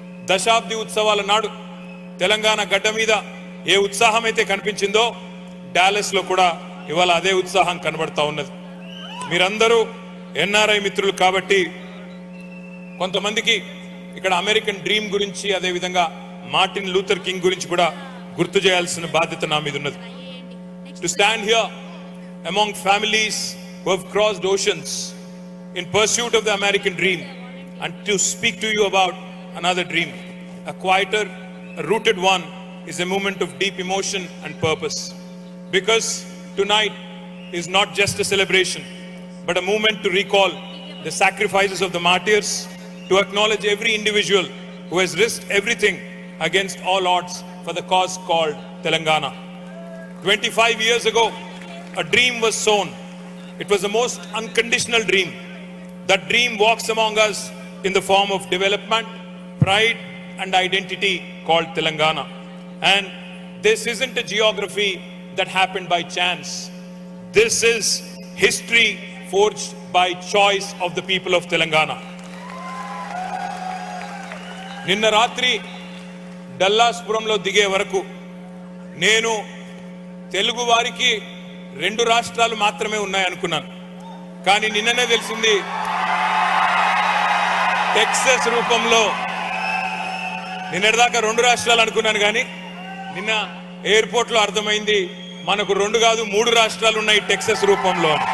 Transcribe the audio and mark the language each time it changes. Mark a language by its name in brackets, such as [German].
[Telugu] దశాబ్ది ఉత్సవాల నాడు తెలంగాణ గడ్డ మీద ఏ ఉత్సాహం అయితే కనిపించిందో డాలస్ లో కూడా ఇవాళ అదే ఉత్సాహం కనబడతా ఉన్నది. మీరందరూ ఎన్ఆర్ఐ మిత్రులు కాబట్టి కొంతమందికి ఇక్కడ అమెరికన్ డ్రీమ్ గురించి, అదేవిధంగా మార్టిన్ లూథర్ కింగ్ గురించి కూడా గుర్తు చేయాల్సిన బాధ్యత నా మీద ఉన్నది. [English] To stand here among families who have crossed oceans in pursuit of the American dream and to speak to you about another dream, a quieter, a rooted one, is a moment of deep emotion and purpose. Because tonight is not just a celebration, but a moment to recall the sacrifices of the martyrs, to acknowledge every individual who has risked everything against all odds for the cause called Telangana. 25 years ago, a dream was sown. It was the most unconditional dream. That dream walks among us in the form of development, pride and identity called Telangana. And this isn't a geography that happened by chance. This is history forged by choice of the people of Telangana. [Telugu] నిన్న రాత్రి Dallas పురంలో దిగే వరకు నేను తెలుగు వారికి 2 రాష్ట్రాలు మాత్రమే ఉన్నాయనుకున్నాను. కానీ నిన్ననే తెలిసింది టెక్సస్ రూపంలో, నిన్నటిదాకా 2 రాష్ట్రాలు అనుకున్నాను, కానీ నిన్న ఎయిర్పోర్ట్ లో అర్థమైంది మనకు 2 కాదు 3 రాష్ట్రాలు ఉన్నాయి టెక్సస్ రూపంలో.